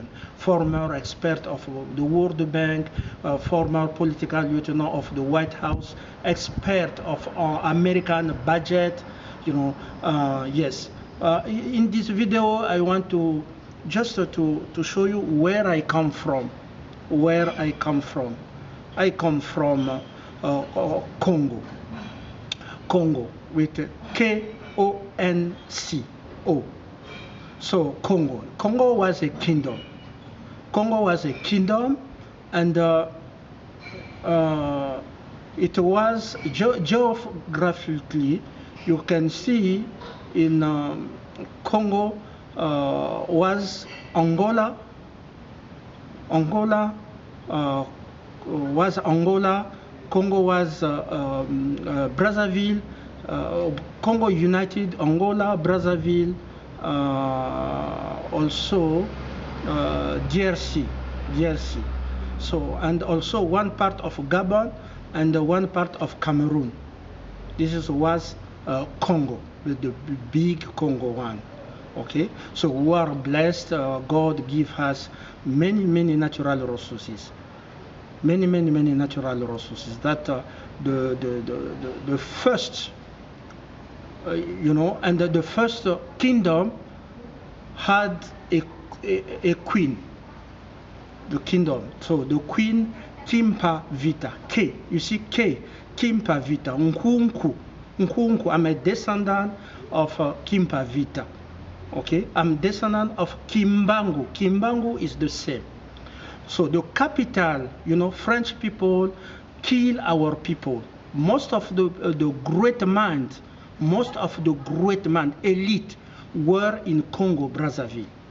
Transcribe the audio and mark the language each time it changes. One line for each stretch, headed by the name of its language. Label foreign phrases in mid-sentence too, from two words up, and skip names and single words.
English: Former expert of the World Bank, former political lieutenant of the White House, expert of American budget, you know, yes. In this video, I want to just to show you where I come from. Where I come from. I come from Congo. Congo with K-O-N-C-O. So Congo. Congo was a kingdom. Congo was a kingdom, and it was geographically, you can see in Congo was Angola. Angola was Angola. Congo was Brazzaville. Congo United, Angola, Brazzaville, also DRC. So, and also one part of Gabon and one part of Cameroon. This was Congo, the big Congo one. Okay, so we are blessed. God give us many natural resources. Many natural resources. That the first, you know, and the first kingdom had a queen. The kingdom. So the queen Kimpa Vita. K. You see K. Kimpa Vita. Nkounkou. Nkounkou. I'm a descendant of Kimpa Vita. Okay. I'm descendant of Kimbangu. Kimbangu is the same. So the capital, you know, French people kill our people. Most of the great minds, elite, were in Congo Brazzaville.